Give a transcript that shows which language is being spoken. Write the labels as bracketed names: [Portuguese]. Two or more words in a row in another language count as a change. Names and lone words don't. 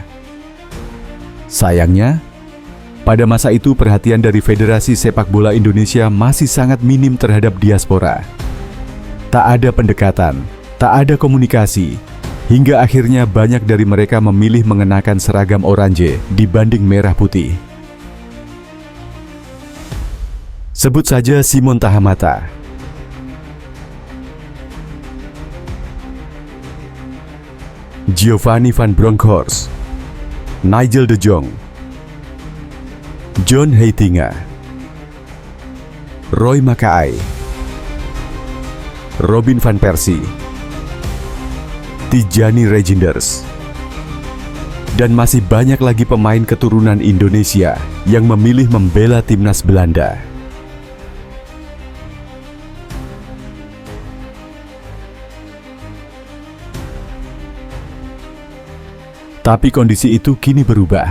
[Indonesian] Sayangnya, pada masa itu perhatian dari Federasi Sepak Bola Indonesia masih sangat minim terhadap diaspora. Tak ada pendekatan, tak ada komunikasi, hingga akhirnya banyak dari mereka memilih mengenakan seragam oranye dibanding merah putih. Sebut saja Simon Tahamata, Giovanni van Bronckhorst, Nigel de Jong, John Heitinga, Roy Makaay, Robin van Persie, Tijani Reijnders, Dan masih banyak lagi pemain keturunan Indonesia yang memilih membela timnas Belanda. Tapi kondisi itu kini berubah.